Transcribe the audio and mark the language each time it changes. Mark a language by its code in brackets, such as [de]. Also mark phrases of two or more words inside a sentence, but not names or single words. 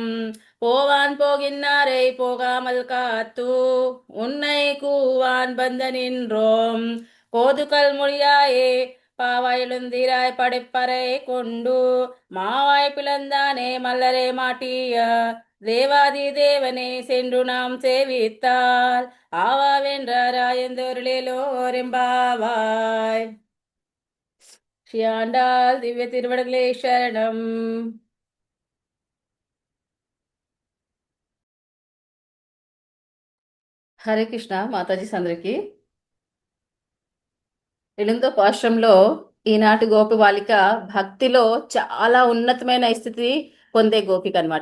[ta] போவான் போகின்னாரை போகாமல் காத்து உன்னை கூவான் பந்த நின்றோம் கோதுகல் மொழியாயே பாவாய் எழுந்திராய் படைப்பறை கொண்டு மாவாய் பிளந்தானே மல்லரை மாட்டிய தேவாதி தேவனே சென்று நாம் சேவித்தால் ஆவாவென்றாராயந்தொருளேலோரெம்பாவாய். ஸ்ரீ ஆண்டாள் திவ்ய திருவடிகளே சரணம். [te] హరే కృష్ణ. మాతాజీస్ అందరికీ 8వ పాశురంలో ఈనాటి గోపి బాలిక భక్తిలో చాలా ఉన్నతమైన స్థితి పొందే గోపిక అనమాట.